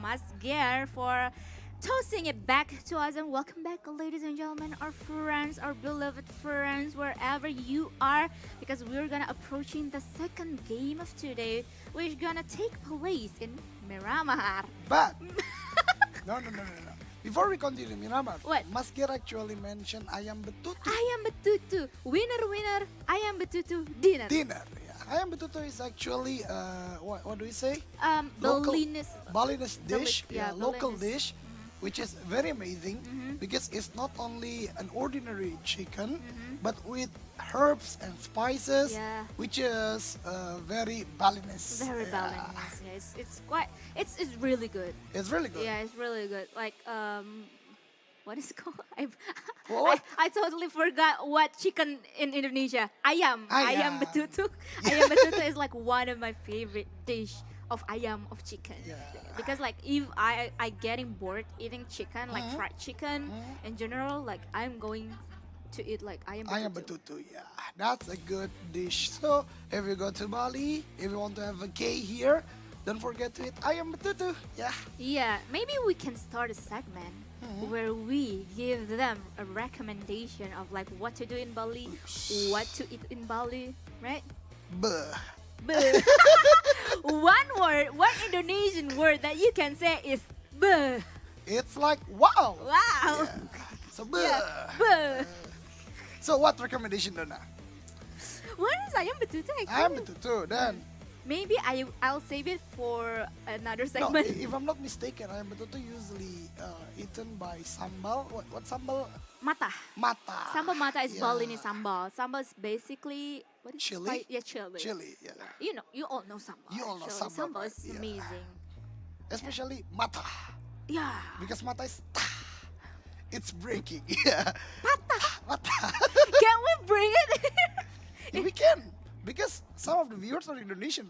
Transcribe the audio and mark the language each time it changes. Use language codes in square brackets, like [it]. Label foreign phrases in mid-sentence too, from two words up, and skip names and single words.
[en] Mas Ger for tossing it back to us, and welcome back, ladies and gentlemen, our friends, our beloved friends, wherever you are, because we're gonna approaching the second game of today, which is gonna take place in Miramar. But, no. Before we continue, Miramar, What? Masker actually mentioned [id] ayam betutu. Ayam betutu, winner, ayam betutu dinner. [en] Dinner, yeah. [id] Ayam betutu [en] is actually, what do we say? Local- Balinese. Balinese dish, yeah, local Balinese. dish, which is very amazing because it's not only an ordinary chicken, but with herbs and spices, Yeah. which is very Balinese. Very Yeah. Balinese. Yes, it's really good. It's really good. Yeah, it's really good. Like what is it called? What? I totally forgot what chicken in Indonesia. [id] Ayam. Ayam [en] Ayam. betutu. [id] Ayam betutu [en] is like one of my favorite dish of ayam of chicken. Yeah. Because like if I getting bored eating chicken, like fried chicken in general, like I'm going to eat like [id] ayam betutu. Ayam betutu, [en] yeah, that's a good dish. So if you go to Bali, if you want to have a K here, don't forget to eat [id] ayam betutu. [en] Yeah, Yeah, maybe we can start a segment where we give them a recommendation of like what to do in Bali, what to eat in Bali, right? Buh. Buh. one Indonesian word that you can say is buh. It's like wow. Wow. Yeah. So buh. Yeah, buh. So what recommendation, Donna? What is [id] ayam betutu? Ayam betutu. [en] Then Maybe I'll save it for another no, segment. if I'm not mistaken, [id] ayam betutu [en] usually eaten by sambal. What sambal? Mata. Mata. [id] Sambal mata is [en] Yeah. Balinese sambal. Sambal is basically what is Chili? Yeah, chili. Chili. Yeah. You all know sambal. You all know actually. sambal, Sambal right? is Yeah. amazing. Especially mata, Yeah. because mata is it's breaking. Yeah. Mata. Can we bring it? Yeah, we can, because some of the viewers are Indonesian,